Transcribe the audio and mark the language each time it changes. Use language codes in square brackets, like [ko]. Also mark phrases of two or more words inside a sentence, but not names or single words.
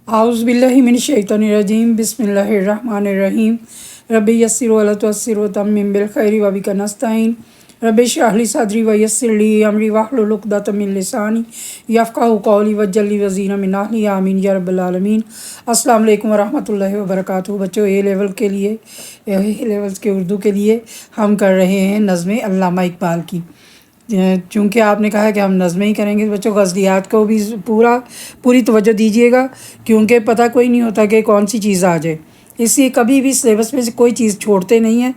[ar] أعوذ بالله من الشيطان الرجيم بسم الله الرحمن الرحيم رب يسر ولا تعسر وتمم بالخير وبك نستعين رب اشرح لي صدري ويسر لي أمري واحلل عقدة من لساني يفقهوا قولي واجعل لي وزيرا من أهلي آمين يا رب العالمين. السلام عليكم ورحمة الله وبركاته. [ur] بچو, [en] A level [ur] کے لیے, [en] A levels [ur] کے اردو کے لیے ہم کر رہے ہیں نظم علامہ اقبال کی. چونکہ آپ نے کہا ہے کہ ہم نظمیں ہی کریں گے، بچو غزلیات کو بھی پوری توجہ دیجیے گا، کیونکہ پتا کوئی نہیں ہوتا کہ کون سی چیز آ جائے، اسی لیے کبھی بھی سلیبس میں سے کوئی چیز چھوڑتے نہیں ہیں.